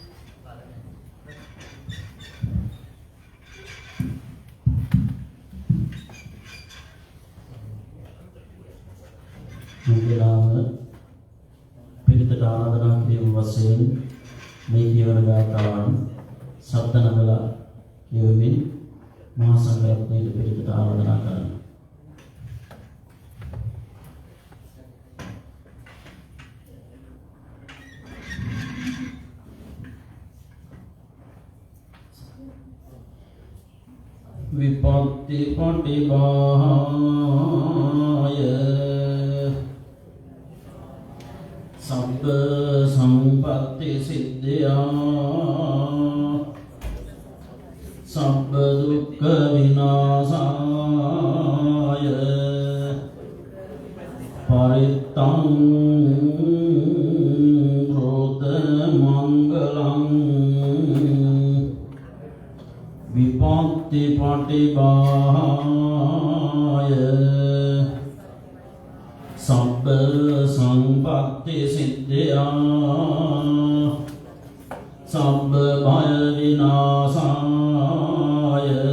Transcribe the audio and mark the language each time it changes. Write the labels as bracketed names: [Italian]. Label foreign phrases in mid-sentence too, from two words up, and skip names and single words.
[Sinhala] Mungkin Piritha ආරාධනා කිරීම වශයෙන් මේ කියවන ගාථාවන් සබ්ද නගලා යොමින් මහා සංඝරත්නයේ පිළිපෙත ආරාධනා කරනවා. [Pali] විපත්ති පටිභාය සබ්බ සම්පත්ති සිද්ධා සබ්බ දුක්ඛ විනාශාය පරිත්තං රෝත මංගලං විපත්ති පටිභාය සබ්බ සම්පත්ති සිද්ධා සබ්බ භය විනාශාය